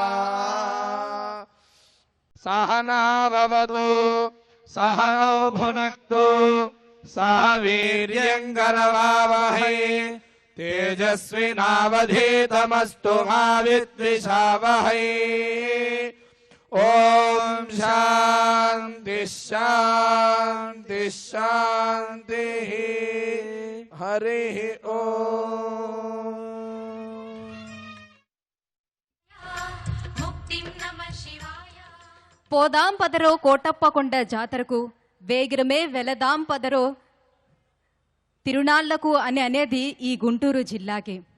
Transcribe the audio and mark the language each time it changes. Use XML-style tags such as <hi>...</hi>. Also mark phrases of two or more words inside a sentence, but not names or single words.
<sa>सहना भवतु सहनौ भुनक्तु सह वीर्यङ्करवावहै तेजस्विनावधीतमस्तु मा विद्विषावहै। ओम शांति। శాంతి శాంతి శాంతి హరి ఓం.</sa> <te>పోదాం పదరో కోటప్పకొండ జాతరకు, వేగిరమే వెలదాం పదరో తిరునాళ్లకు అని అనేది ఈ గుంటూరు జిల్లాకి.</te>